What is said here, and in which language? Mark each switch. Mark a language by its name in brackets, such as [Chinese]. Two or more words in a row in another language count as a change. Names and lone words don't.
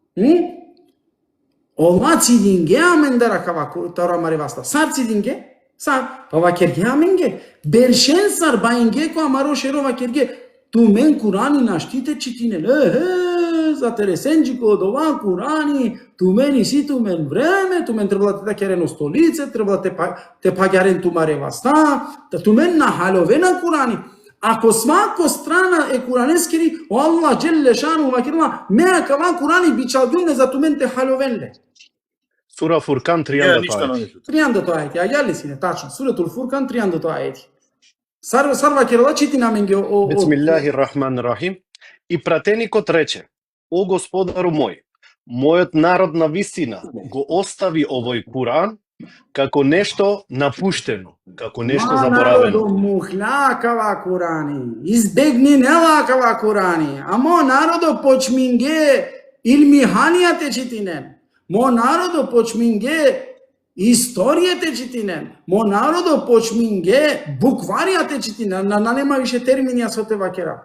[Romany] Ова цидинге амендеракава таро амарева ста, сар цидинге? Сар, ова керге аменге, бершен сар баинге ко амаро шерова керге, ту мен Курани наштите читинел, за тересенџико од ова Курани, тумени си тумен време, тумен требало да керено столице, требало те паѓарен тумарева ста, тумен на халовена Курани. Ако смако страна е куранескери, о Аллах джелле шану вакирма, меа кава Курани бичалгюне за тумен те халовенле. Сура Фуркан 30 ајет. 30 ајети, ајали си не тачно. Суретул Фуркан 30 ајети. Сарва керала чити наменге о [Arabic] بسم الله الرحمن الرحيم. [Macedonian] И пратеникот рече: О Господару мој, мојот народ на вистина го остави овој Куран како нешто напуштено, како нешто заборавено. [Romany] Народо мухлакава Курани, избегни нелакава Курани, а мо народо почминге илмиханијате читинен, мо народо почминге историјате читинен, мо народо почминге букваријате читинен, [Macedonian] нема више термини [Romany] со те вакера.